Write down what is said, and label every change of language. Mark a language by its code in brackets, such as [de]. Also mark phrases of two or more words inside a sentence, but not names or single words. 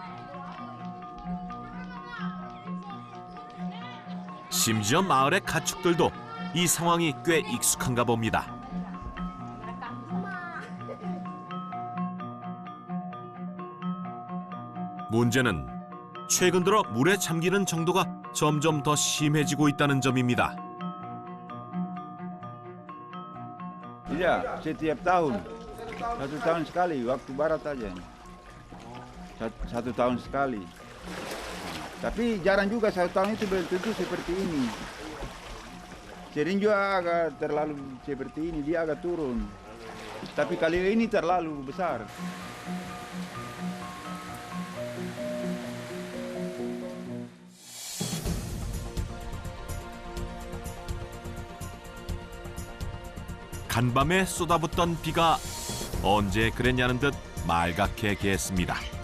[ko] 심지어 마을의 가축들도 이 상황이 꽤 익숙한가 봅니다. 문제는 최근 들어 물에 잠기는 정도가 점점 더 심해지고 있다는 점입니다. [id] Iya, setiap tahun. 1 tahun sekali, waktu barat aja. 1 tahun sekali. Tapi jarang juga 1 tahun itu betul-betul seperti ini. Sering juga agak terlalu seperti ini, dia agak turun. Tapi kali ini terlalu besar. [ko] 간밤에 쏟아붓던 비가 언제 그랬냐는 듯 말갛게 개했습니다.